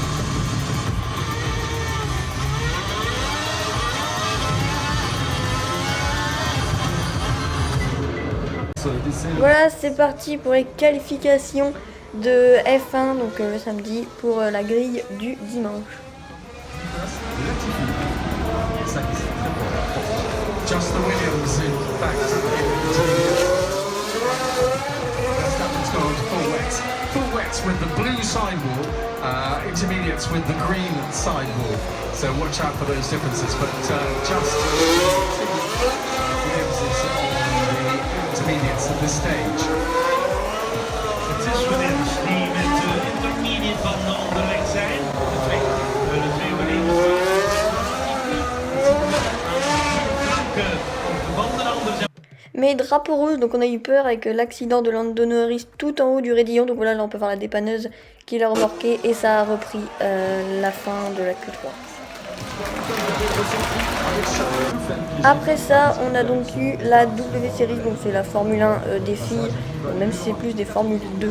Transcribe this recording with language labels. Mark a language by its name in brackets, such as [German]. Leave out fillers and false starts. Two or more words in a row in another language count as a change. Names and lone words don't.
[French] Voilà, c'est parti pour les qualifications de F1, donc le samedi, pour la grille du dimanche. [English] Just the Williams in back to the Verstappen's gone full wet with the blue sidewall, intermediates with the green sidewall. So watch out for those differences. But just Williams is on the intermediates at this stage. [Dutch] Het is Williams die met de intermediate banden onderweg zijn. De twee Williams. [French] Mais drapeau rouge, donc on a eu peur avec l'accident de Lando Norris tout en haut du raidillon. Donc voilà, là on peut voir la dépanneuse qui l'a remorqué et ça a repris la fin de la Q3. Après ça, on a donc eu la W Series, donc c'est la Formule 1 des filles, même si c'est plus des Formule 2.